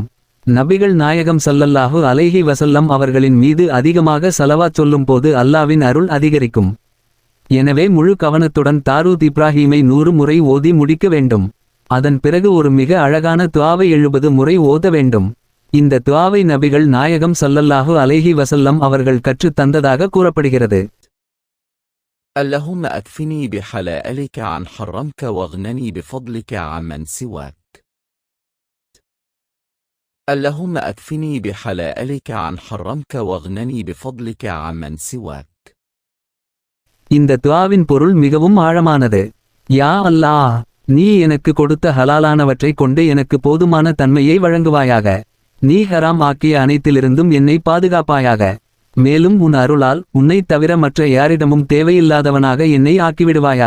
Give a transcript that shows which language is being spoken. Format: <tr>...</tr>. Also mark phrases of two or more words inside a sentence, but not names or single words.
<ta>நபிகள் நாயகம்</ta> <ar>صلى الله عليه وسلم</ar> <ta>அவர்களின் மீது அதிகமாக ஸலவாத் சொல்லும் போது அல்லாவின் அருள் அதிகரிக்கும். எனவே முழு கவனத்துடன் தாரூத் இப்ராஹீமை 100 முறை ஓதி முடிக்க வேண்டும். அதன் பிறகு ஒரு மிக அழகான துஆவை 70 முறை ஓத வேண்டும். இந்த துஆவை நபிகள் நாயகம்</ta> <ar>صلى الله عليه وسلم</ar> <ta>அவர்கள் கற்றுத் தந்ததாக கூறப்படுகிறது.</ta> <ar>اللهم أكفني بحلالك عن حرمك واغنني بفضلك عمن سواك. اللهم أكفني بحلالك عن حرمك واغنني بفضلك عمن سواك.</ar> <ta>இந்த துஆவின் பொருள் மிகவும் ஆழமானது. யா அல்லாஹ், நீ எனக்கு கொடுத்த ஹலாலானவற்றை கொண்டு எனக்கு போதுமான தன்மையை வழங்குவாயாக. நீ ஹராம் ஆக்கிய அனைத்திலிருந்தும் என்னை பாதுகாப்பாயாக. மேலும் உன் அருளால் உன்னைத் தவிர மற்ற யாரிடமும் தேவையில்லாதவனாக என்னை ஆக்கிவிடுவாயாக.</ta>